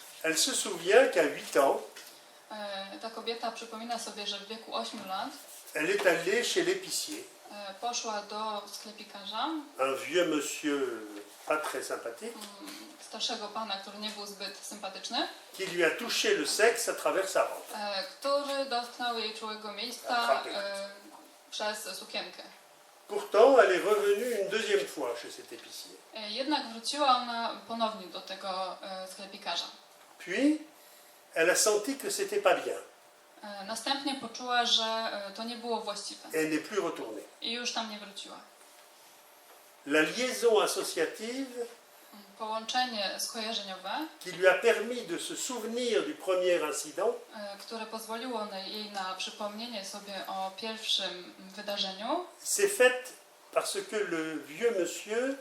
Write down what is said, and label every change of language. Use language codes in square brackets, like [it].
[fr] Elle se souvient qu'à 8 ans, [pl] Ta kobieta przypomina sobie, że w wieku 8 lat [fr] elle est allée chez l'épicier, [pl] poszła do sklepikarza, [fr] un vieux monsieur pas très sympathique, [pl] starszego pana, który nie był zbyt sympatyczny, [fr] qui lui a touché le sexe à travers sa robe. [pl] który dotknął jej czułego miejsca przez sukienkę. [fr] Pourtant, elle est revenue une deuxième fois chez cet épicier. [pl] Jednak wróciła ona ponownie do tego sklepikarza. [fr] Puis, elle a senti que c'était pas bien. [pl] Następnie poczuła, że to nie było właściwe [fr] Et elle n'est plus retournée. [pl] i już tam nie wróciła. [fr] La liaison associative [pl] Połączenie skojarzeniowe, [fr] qui lui a permis de se souvenir du premier incident [pl] które pozwoliło jej na przypomnienie sobie o pierwszym wydarzeniu, [fr] s'est faite parce que le vieux monsieur